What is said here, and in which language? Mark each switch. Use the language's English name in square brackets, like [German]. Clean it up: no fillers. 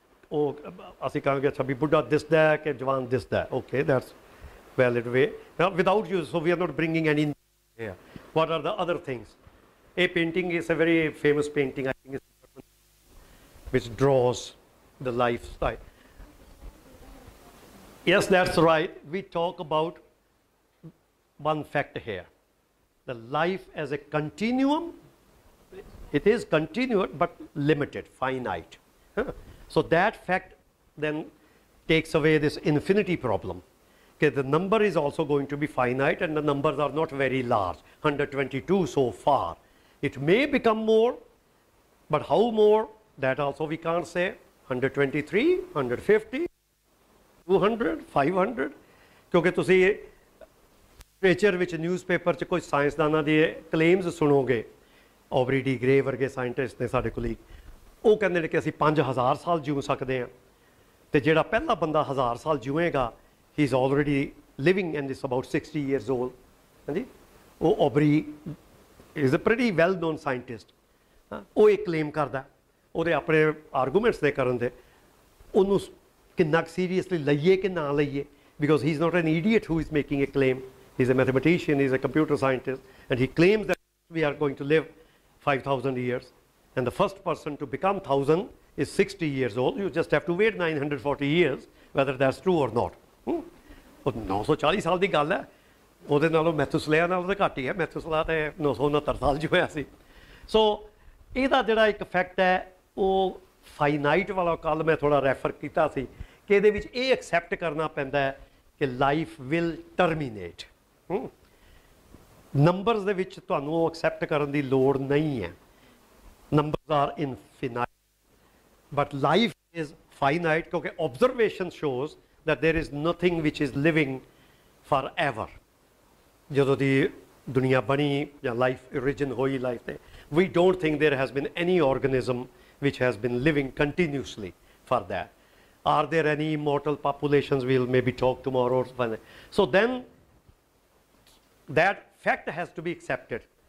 [Punjabi] Oh, ਅਸੀਂ ਕਹਾਂਗੇ ਅੱਛਾ ਵੀ ਬੁੱਢਾ ਦਿਸਦਾ ਹੈ ਕਿ ਜਵਾਨ ਦਿਸਦਾ ਹੈ. [English] Okay, that's valid way. Now, without you, so we are not bringing any here. What are the other things? A painting is a very famous painting, I think, which draws the lifestyle. Yes, that's right. We talk about one fact here. The life as a continuum, it is continuous but limited, finite. So that fact then takes away this infinity problem. Okay, the number is also going to be finite and the numbers are not very large, 122 so far. It may become more, but how more, that also we can't say. 123, 150, 200, 500. [Punjabi] ਕਿਉਂਕਿ ਤੁਸੀਂ literature ਵਿੱਚ newspaper 'ਚ ਕੋਈ ਸਾਇੰਸਦਾਨਾਂ ਦੇ claims ਸੁਣੋਗੇ, ਔਬਰੀ D grey ਵਰਗੇ scientist ਨੇ ਸਾਡੇ ਕੋਲ, ਉਹ ਕਹਿੰਦੇ ਨੇ ਕਿ ਅਸੀਂ 5000 ਸਾਲ ਜਿਉ ਸਕਦੇ ਹਾਂ, ਤੇ ਜਿਹੜਾ ਪਹਿਲਾ ਬੰਦਾ 1000 ਸਾਲ ਜਿਉਏਗਾ [English] he is already living and is about 60 years old. [Punjabi] ਹਾਂਜੀ, ਉਹ [English] Aubrey is a pretty well known scientist. [Punjabi] ਉਹ ਇਹ ਕਲੇਮ ਕਰਦਾ, ਉਹਦੇ ਆਪਣੇ ਆਰਗੂਮੈਂਟਸ ਦੇ ਕਰਨ ਦੇ, ਉਹਨੂੰ ਕਿੰਨਾ ਸੀਰੀਅਸਲੀ ਲਈਏ ਕਿ ਨਾ ਲਈਏ, [English] because he is not an idiot who is making a claim. He is a mathematician, he is a computer scientist, and he claims that we are going to live 5,000 years, and the first person to become 1,000 is 60 years old. You just have to wait 940 years, whether that's true or not. [Punjabi] 940 ਸਾਲ ਦੀ ਗੱਲ ਹੈ, ਉਹਦੇ ਨਾਲੋਂ ਮੈਥੂਸਲਾ ਨਾਲੋਂ ਤਾਂ ਘੱਟ ਹੀ ਹੈ, ਮੈਥੂਸਲਾ ਤੇ 969 ਸਾਲ ਜੋ ਹੋਇਆ ਸੀ. ਸੋ ਇਹਦਾ ਜਿਹੜਾ ਇੱਕ ਫੈਕਟ ਹੈ ਉਹ ਫਾਈਨਾਈਟ ਵਾਲਾ, ਕੱਲ ਮੈਂ ਥੋੜਾ ਰੈਫਰ ਕੀਤਾ ਸੀ ਕਿ ਇਹਦੇ ਵਿੱਚ ਇਹ ਐਕਸੈਪਟ ਕਰਨਾ ਪੈਂਦਾ ਹੈ ਕਿ [English] Life will terminate. [Punjabi] ਨੰਬਰਸ ਦੇ ਵਿੱਚ ਤੁਹਾਨੂੰ ਉਹ ਐਕਸੈਪਟ ਕਰਨ ਦੀ ਲੋੜ ਨਹੀਂ ਹੈ. [English] Numbers are infinite but life is finite, ਕਿਉਂਕਿ observation shows that there is nothing which is living forever. [Punjabi] ਜਦੋਂ ਦੀ ਦੁਨੀਆ ਬਣੀ ਜਾਂ ਲਾਈਫ origin ਹੋਈ ਲਾਈਫ ਤੇ, [English] we don't think there has been any organism which has been living continuously for that. Are there any immortal populations? We'll maybe talk tomorrow. So then that fact has to be accepted.